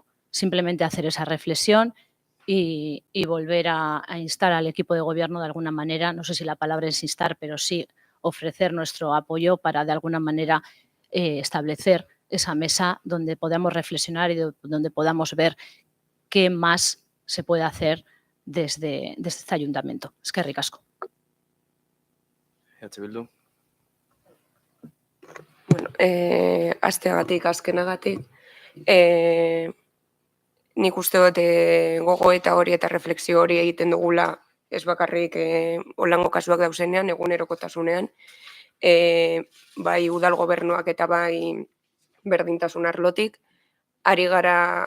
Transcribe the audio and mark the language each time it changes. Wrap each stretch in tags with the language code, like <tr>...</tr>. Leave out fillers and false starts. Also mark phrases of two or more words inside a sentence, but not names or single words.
<es>Simplemente hacer esa reflexión y volver a instar al equipo de gobierno de alguna manera, no sé si la palabra es instar, pero sí ofrecer nuestro apoyo para de alguna manera establecer esa mesa donde podamos reflexionar y donde podamos ver qué más se puede hacer desde este ayuntamiento.</es> <eu>Eskerrik asko. Bildu. Bueno, asteagatik, azkenagatik, nik uste dut gogo eta hori eta refleksio hori egiten dugula, ez bakarrik holango kasuak dauzenean, egunerokotasunean, bai udal gobernuak eta bai berdintasun arlotik, ari gara</eu>